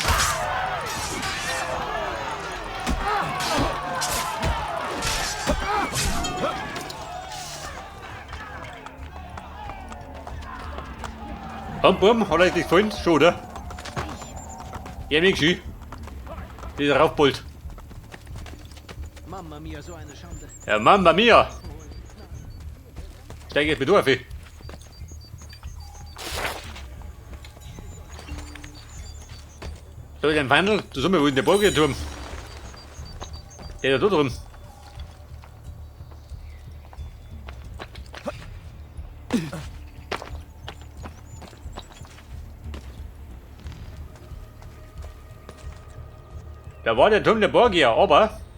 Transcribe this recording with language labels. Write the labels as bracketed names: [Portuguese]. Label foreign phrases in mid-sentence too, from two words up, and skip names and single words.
[German] Bum, hat euch das gefallen? Schon, oder? Ja, nicht schön. Dieser Raufbold. [Italian] Mamma mia, [German] so eine Schande. Ja, [Italian] Mamma mia! [German] Steig jetzt mit auf. So, den Wandel, da sind wir wohl in der Burgerturm. Der da drum. Da war der Turm der Borgia, aber...